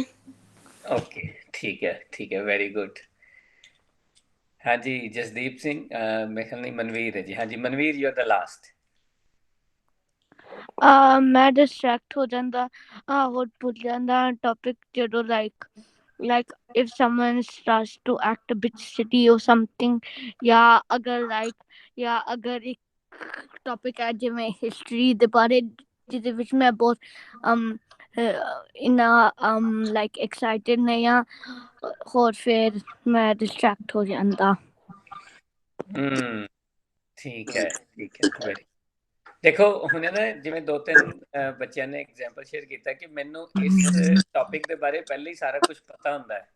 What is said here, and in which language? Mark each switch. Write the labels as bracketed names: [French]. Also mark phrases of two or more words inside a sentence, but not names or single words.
[Punjabi] ਓਕੇ ਠੀਕ ਹੈ [English] very good. [Punjabi] ਹਾਂਜੀ ਜਸਦੀਪ ਸਿੰਘ ਮੇਰੇ ਖਿਆਲ ਨਹੀਂ ਮਨਵੀਰ ਹੈ ਜੀ। ਹਾਂਜੀ ਮਨਵੀਰ [English] you are the last. [Punjabi] ਮੈਂ ਡਿਸਟਰੈਕਟ ਹੋ ਜਾਂਦਾ ਹੋਰ ਭੁੱਲ ਜਾਂਦਾ ਟੌਪਿਕ ਜਦੋਂ [English] like if someone starts to act a bit shitty or something [Punjabi] ਜਾਂ ਅਗਰ ਇੱਕ ਟੌਪਿਕ ਹੈ ਜਿਵੇਂ ਹਿਸਟਰੀ ਦੇ ਬਾਰੇ ਜਿਹਦੇ ਵਿੱਚ ਮੈਂ ਬਹੁਤ ਇੰਨਾ [English] like excited [Punjabi] ਨਹੀਂ ਆ ਹੋਰ ਫਿਰ ਮੈਂ ਡਿਸਟਰੈਕਟ ਹੋ ਜਾਂਦਾ। ਠੀਕ ਹੈ ਵੈਰੀ। ਦੇਖੋ ਹੁਣ ਨਾ ਜਿਵੇਂ 2-3 ਬੱਚਿਆਂ ਨੇ ਐਗਜ਼ਾਮਪਲ ਸ਼ੇਅਰ ਕੀਤਾ ਕਿ ਮੈਨੂੰ ਇਸ ਟੌਪਿਕ ਦੇ ਬਾਰੇ ਪਹਿਲਾਂ ਹੀ ਸਾਰਾ ਕੁਝ ਪਤਾ ਹੁੰਦਾ ਹੈ।